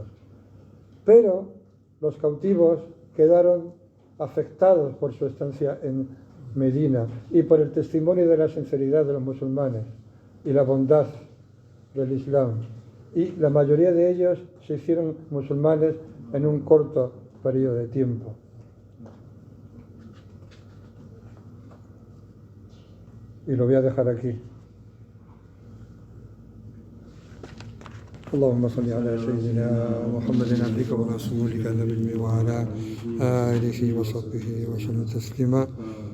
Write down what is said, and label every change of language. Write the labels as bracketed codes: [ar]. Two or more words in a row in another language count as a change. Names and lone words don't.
[es] Pero los cautivos quedaron afectados por su estancia en Medina y por el testimonio de la sinceridad de los musulmanes y la bondad del Islam. Y la mayoría de ellos se hicieron musulmanes en un corto periodo de tiempo. Y lo voy a dejar aquí. [ar] اللهم صل على سيدنا محمد عبدك ورسولك النبي وعلى آله وصحبه وسلم تسليما